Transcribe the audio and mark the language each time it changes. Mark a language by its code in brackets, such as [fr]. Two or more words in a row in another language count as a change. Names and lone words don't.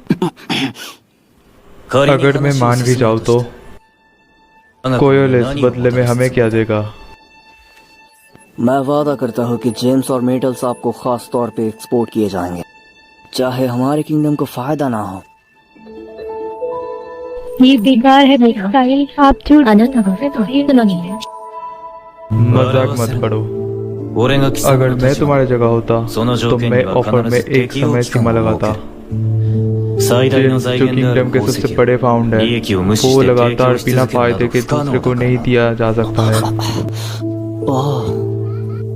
[hi] अगर मैं मान भी जाऊँ तो कोयोलिस बदले में हमें क्या देगा? मैं वादा करता हूँ कि जेम्स और मेटल्स आपको खास तौर पे एक्सपोर्ट किए जाएंगे, चाहे हमारे किंगडम को फायदा ना हो। ये बेकार है मिसाइल, आप झूठ [ja] あなたがそのに [hi] मजाक मत करो। अगर मैं तुम्हारी जगह होता तो मैं ऑफर में एक समय सीमा लगाता। जेम्स जो किंगडम के सबसे बड़े फाउंड है, वो लगातार बिना फायदे के दूसरे को नहीं दिया जा सकता है।